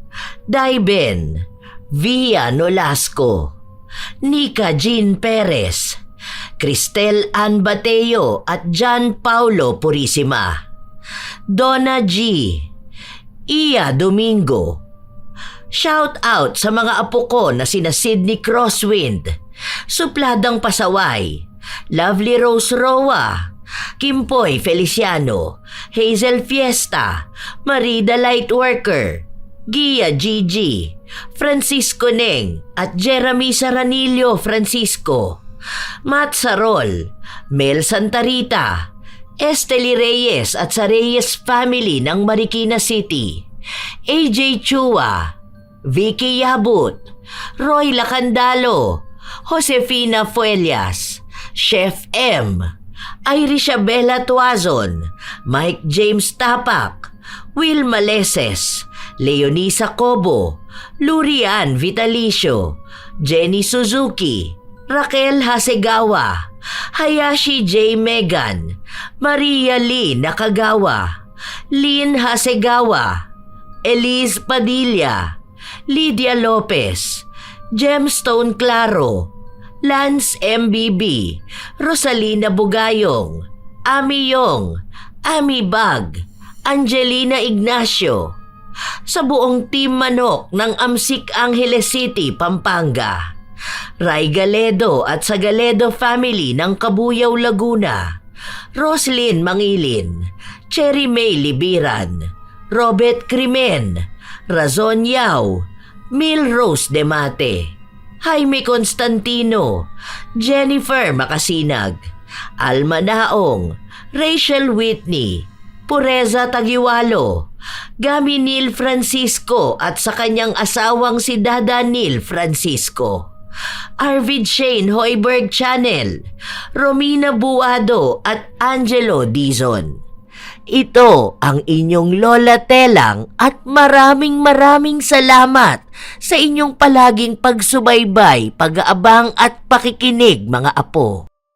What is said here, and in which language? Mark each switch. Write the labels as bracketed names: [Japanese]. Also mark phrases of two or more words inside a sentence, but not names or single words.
[Filipino] Daiben, Via Nolasco, Nika Jean Perez, Cristel Ann Bateo at John Paulo Purisima, Donna G, Iya Domingo. Shout out sa mga apo ko na sina Sydney Crosswind, Supladang Pasaway, Lovely Rose Roa, Kimpoy Feliciano, Hazel Fiesta, Marida Lightworker, Gia Gigi, Francisco Neng at Jeremy Saranillo Francisco, Matt Sarol, Mel Santarita, Esteli Reyes at sa Reyes family ng Marikina City, AJ Chua, Vicky Yabut, Roy Lacandalo, Josefina Fuelias, Chef M, Irisha Bella Tuazon, Mike James Tapak, Will Maleses, Leonisa Cobo, Lurian Vitalicio, Jenny Suzuki, Raquel Hasegawa, Hayashi J. Megan, Maria Lee Nakagawa, Lynn Hasegawa, Elise Padilla, Lydia Lopez, Gemstone Claro, Lance MBB, Rosalina Bugayong, Ami Yong, Ami Bag, Angelina Ignacio, sa buong Team Manok ng Amsik Angeles City, Pampanga, Ray Galedo at sa Galedo family ng Kabuyaw, Laguna, Roslyn Mangilin, Cherry May Libiran, Robert Crimen, Razon Yao, Milrose Demate, Jaime Constantino, Jennifer Makasinag, Alma Naong, Rachel Whitney, Pureza Tagiwalo, Gami Neil Francisco at sa kanyang asawang si Dada Neil Francisco, Arvid Shane Hoiberg Channel, Romina Buado at Angelo Dizon. Ito ang inyong Lola Telang at maraming salamat sa inyong palaging pagsubaybay, pag-aabang at pakikinig mga apo.